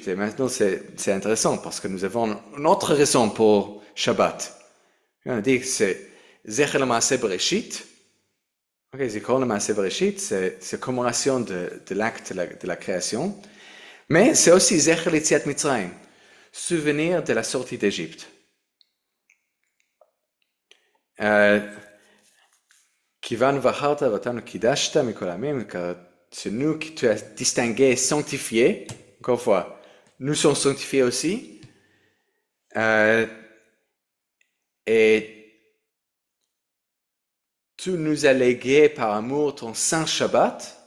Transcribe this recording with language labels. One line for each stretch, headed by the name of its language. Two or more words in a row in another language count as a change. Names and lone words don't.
French: Et maintenant, c'est intéressant parce que nous avons une autre raison pour Shabbat. On dit que c'est
Hebrew: זכר למעשה בראשית. זכרון למעשה בראשית,
French: c'est commémoration de l'acte de la création. Mais c'est aussi
Hebrew: זכר ליציאת מצרים,
French: souvenir de la sortie d'Égypte.
Hebrew: כי בנו בחרת ואותנו קדשת מכל העמים,
French: car c'est nous qui tu as distingué, sanctifié. Encore une fois, nous sommes sanctifiés aussi. Et tu nous as légué par amour ton saint Shabbat.